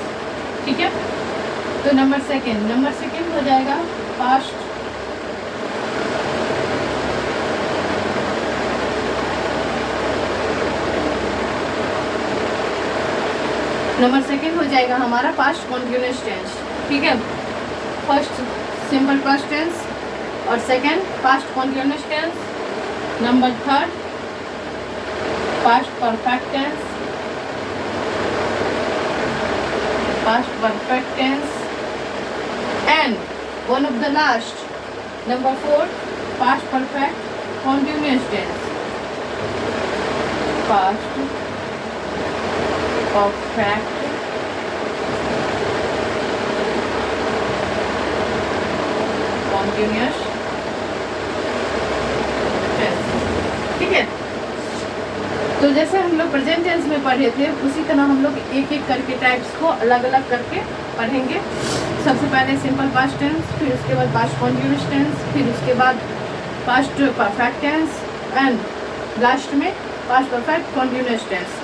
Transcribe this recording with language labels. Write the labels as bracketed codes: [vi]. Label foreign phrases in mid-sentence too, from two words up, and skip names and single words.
[hi] ठीक है, तो [en] number second [hi] हो जाएगा पास्ट हो जाएगा हमारा [en] past continuous tense. [hi] ठीक है, [en] first simple past tense [hi] और [en] second past continuous tense. number third past perfect tense, past perfect tense, and one of the last, number 4, past perfect continuous tense. Past perfect continuous tense. [hi] ठीक है, तो जैसे हम लोग [en] present tense [hi] में पढ़े थे, उसी तरह हम लोग एक एक करके टाइप्स को अलग अलग करके पढ़ेंगे। सबसे पहले [en] simple past tense, [hi] फिर उसके बाद [en] past continuous tense, [hi] फिर उसके बाद [en] past perfect tense and last [hi] में [en] past perfect continuous tense.